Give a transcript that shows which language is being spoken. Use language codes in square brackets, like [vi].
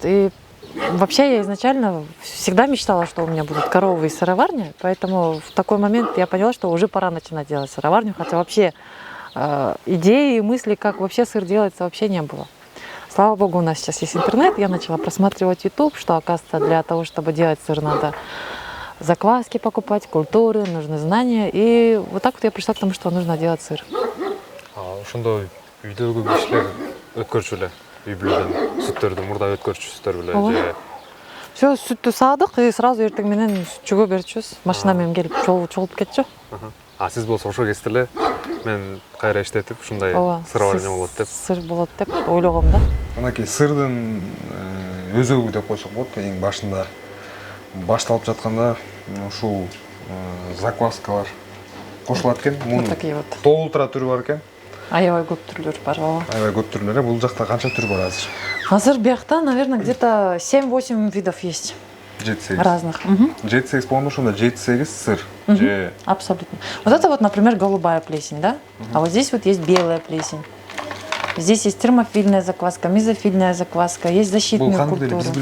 [ru] И вообще я изначально всегда мечтала, что у меня будут коровы и сыроварня, поэтому в такой момент я поняла, что уже пора начинать делать сыроварню, хотя вообще идеи и мысли, как вообще сыр делается, вообще не было. Слава богу, у нас сейчас есть интернет, я начала просматривать YouTube, что, оказывается, для того, чтобы делать сыр, надо закваски покупать, культуры, нужны знания, и вот так вот я пришла к тому, что нужно делать сыр. [ky] Ошондо үйдөгү кишилер өткөрчү эле, үй бүлөдөн сүттөрдү мурда өткөрчүсүздөр беле же? Все, сүттү саадык [ru] и сразу [ky] эртең менен сүтчүгө берчүбүз. Машина менен келип чогулуп кетчү. Сиз болсо ошол кезде эле мен кайра иштетип ушундай сыроварня болот деп. Сыр болот деп ойлогом да. Анакей сырдын өзөгү деп койсок болот. Эң башында башталып жатканда ушул закваскалар кошулат экен. [ru] Вот такие вот. [ky] Толтура түрү бар экен. Аябай көп түрлөрү бар. Аябай көп түрлөрү. Бул жакта канча түр бар азыр? Азыр биякта, [ru] наверное, где-то 7-8 видов есть. 7-8. Разных. [ky] 7-8 болгондо ошондо 7-8 сыр. [ru] Абсолютно. Вот это вот, например, голубая плесень, да? А вот здесь вот есть белая плесень. Здесь есть термофильная закваска, мезофильная закваска, есть защитные культуры.